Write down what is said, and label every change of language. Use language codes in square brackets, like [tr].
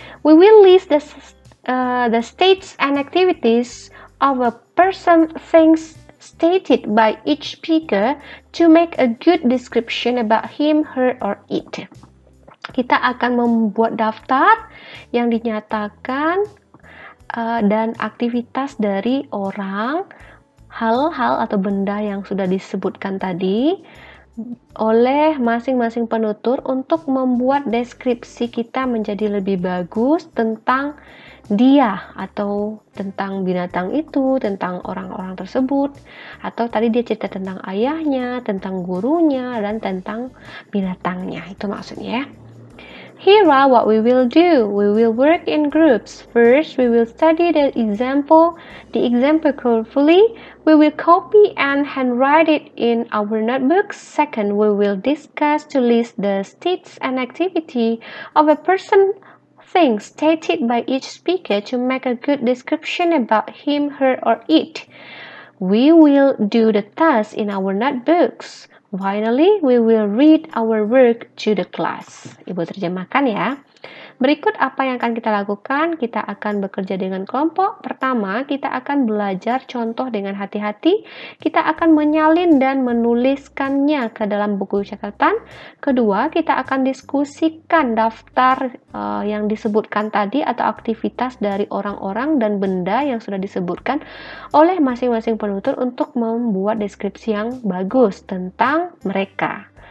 [en] We will list the states and activities of a person, things stated by each speaker to make a good description about him, her, or it. [id] Kita akan membuat daftar yang dinyatakan dan aktivitas dari orang, hal-hal atau benda yang sudah disebutkan tadi oleh masing-masing penutur untuk membuat deskripsi kita menjadi lebih bagus tentang dia atau tentang binatang itu, tentang orang-orang tersebut, atau tadi dia cerita tentang ayahnya, tentang gurunya, dan tentang binatangnya. Itu maksudnya ya. [en] Here are what we will do. We will work in groups. First, we will study the example carefully. We will copy and handwrite it in our notebooks. Second, we will discuss to list the states and activity of a person, thing stated by each speaker to make a good description about him, her, or it. We will do the task in our notebooks. Finally, we will read our work to the class. [id] Ibu terjemahkan ya. Berikut apa yang akan kita lakukan. Kita akan bekerja dengan kelompok. Pertama, kita akan belajar contoh dengan hati-hati. Kita akan menyalin dan menuliskannya ke dalam buku catatan. Kedua, kita akan diskusikan daftar yang disebutkan tadi atau aktivitas dari orang-orang dan benda yang sudah disebutkan oleh masing-masing penutur untuk membuat deskripsi yang bagus tentang mereka.